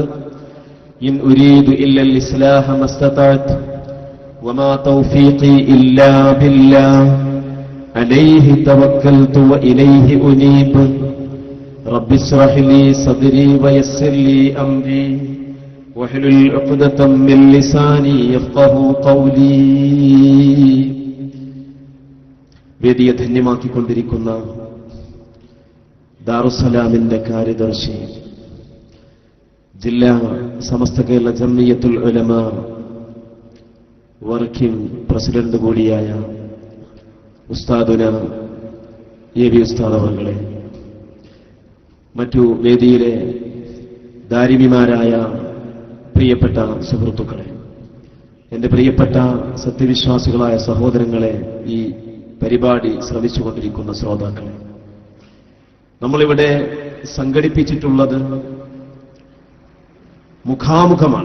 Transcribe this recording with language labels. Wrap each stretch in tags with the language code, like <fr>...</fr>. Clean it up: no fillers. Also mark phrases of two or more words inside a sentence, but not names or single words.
<ar>إن أريد إلا الإصلاح ما استطعت وما توفيقي إلا بالله عليه توكلت وإليه أنيب. رب اشرح لي صدري ويسر لي أمري واحلل عقدة من لساني يفقهوا قولي.</ar> <ml>വേദിയെ ധന്യമാക്കിക്കൊണ്ടിരിക്കുന്ന ദാറുസ്സലാമിന്റെ കാര്യദർശി, ജില്ലാ സമസ്ത കേരള ജംഇയ്യത്തുൽ ഉലമ</ml> <en>working president</en> <ml>കൂടിയായ ഉസ്താദുന എ വി ഉസ്താദ് അവர்களെ, മറ്റു വേദിയിലെ ദാരിമിമാരായ പ്രിയപ്പെട്ട സുഹൃത്തുക്കളെ, എന്റെ പ്രിയപ്പെട്ട സത്യവിശ്വാസികളായ സഹോദരങ്ങളെ, ഈ പരിപാടി ശ്രവിച്ചുകൊണ്ടിരിക്കുന്ന ശ്രോതാക്കളെ, നമ്മളിവിടെ സംഘടിപ്പിച്ചിട്ടുള്ളത് മുഖാമുഖമാണ്.</ml>